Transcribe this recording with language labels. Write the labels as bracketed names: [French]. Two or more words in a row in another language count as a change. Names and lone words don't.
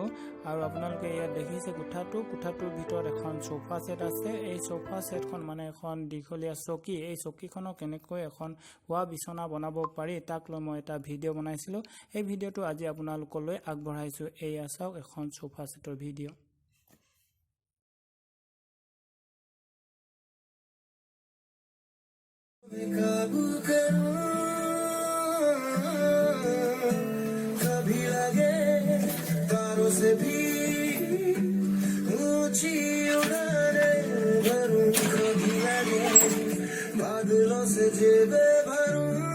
[Assamese] আৰু আপোনালোকে ইয়াত দেখিছে কোঠাটোৰ ভিতৰত এখন [English] sofa set [Assamese] আছে। এই [English] sofa setখন [Assamese] মানে এখন দীঘলীয়া চকী। এই চকীখনক কেনেকৈ এখন হোৱা বিছনা বনাব পাৰি তাক লৈ মই এটা ভিডিঅ' বনাইছিলোঁ। এই ভিডিঅ'টো আজি আপোনালোকলৈ আগবঢ়াইছোঁ। এয়া চাওক এখন [English] sofa setৰ [Assamese] ভিডিঅ'। [Hindi] कभी लगे तारों से भी ऊंची उड़ाने भरूं, कभी लगे बादलों से जेबे भरूं।